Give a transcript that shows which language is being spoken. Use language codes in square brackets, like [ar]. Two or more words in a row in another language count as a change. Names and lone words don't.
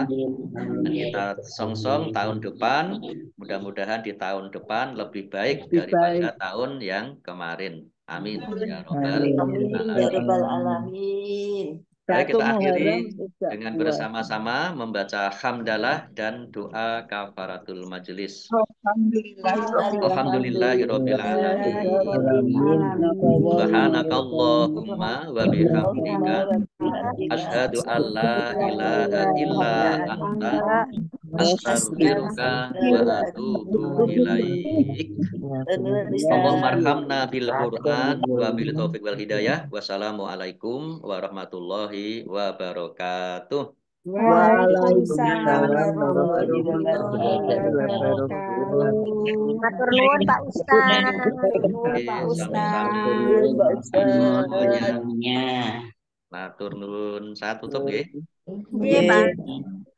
[id] Dan kita songsong tahun depan, mudah-mudahan di tahun depan lebih baik daripada tahun yang kemarin. [ar] آمين يا رب العالمين. [id] Baik, kita akhiri dengan bersama-sama membaca hamdalah dan doa kafaratul majelis. [ar] الحمد لله رب العالمين. سبحانك اللهم وبحمدك أشهد أن لا إله إلا أنت أستغفرك وأتوب إليك. اللهم ارحمنا بالقرآن وبالتوفيق والهداية. والسلام عليكم ورحمة الله وبركاته. وعليكم السلام ورحمة الله وبركاته. [jv] Matur nuwun Pak Ustaz. Matur nuwun. [id] Saya tutup [jv] nggih. Nggih, Pak.